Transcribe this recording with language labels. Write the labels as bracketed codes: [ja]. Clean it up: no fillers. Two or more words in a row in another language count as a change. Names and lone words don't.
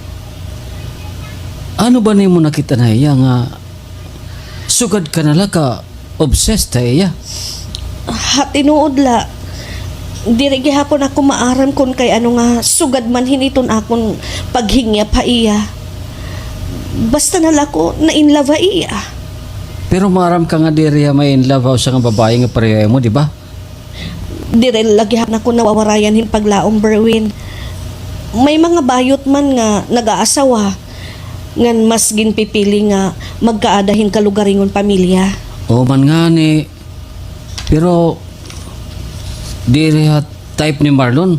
[war] Ano ba ni mo nakita na iya nga sugad ka nala ka obsessed ta iya? Tinuod la. Diri gihapon ako maaram kun kay ano nga sugad man hiniton akon paghingya pa iya. Basta nala ko na [en] in love [war] iya. Pero maram ka nga diri may [en] in love [war] sa nga babae nga pareho mo, di ba? Diri lagi na ko nawawarayan hin paglaom Berwin. May mga bayot man nga nag-aasawa ngan mas ginpipili nga magkaadahin kalugaringon pamilya. O man nga ni. Pero diri ha type ni Marlon.